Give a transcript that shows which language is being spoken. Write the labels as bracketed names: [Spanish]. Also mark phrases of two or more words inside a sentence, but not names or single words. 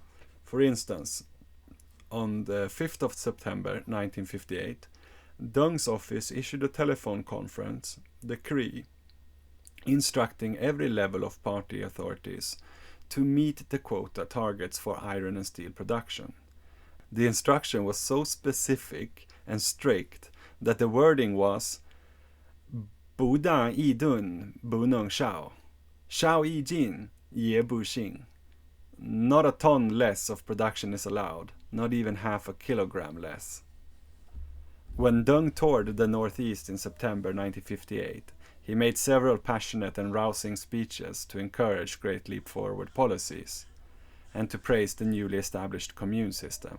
[English] For instance, on the 5th of September 1958, Deng's office issued a telephone conference decree instructing every level of party authorities to meet the quota targets for iron and steel production. The instruction was so specific and strict that the wording was [Chinese] 不打一吨不能少，少一斤也不行. [English] Not a ton less of production is allowed, not even half a kilogram less. When Deng toured the Northeast in September 1958, he made several passionate and rousing speeches to encourage Great Leap Forward policies and to praise the newly established commune system.